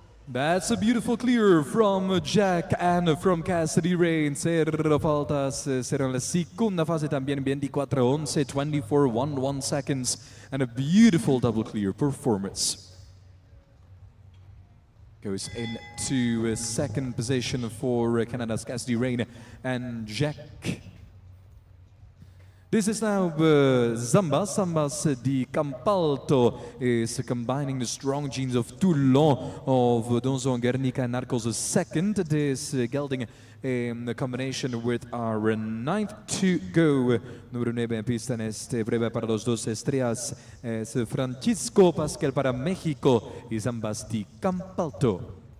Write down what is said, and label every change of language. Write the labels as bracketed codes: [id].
[en] That's a beautiful clear from Jack and from Cassidy Rain. [es] Cero faltas, cero en la segunda fase también 24-11, 24-1 [en] seconds, and a beautiful double clear performance. Goes into second position for Canada's Cassidy Rain and Jack. This is now Zambas. Zambas di Campalto is combining the strong genes of Toulon, of Donzo and Guernica and Narcos second. This gelding in the combination with our ninth to go. [es] Número 9 en pista en este breve para los dos estrellas es Francisco Pascal para México y Zambas di Campalto.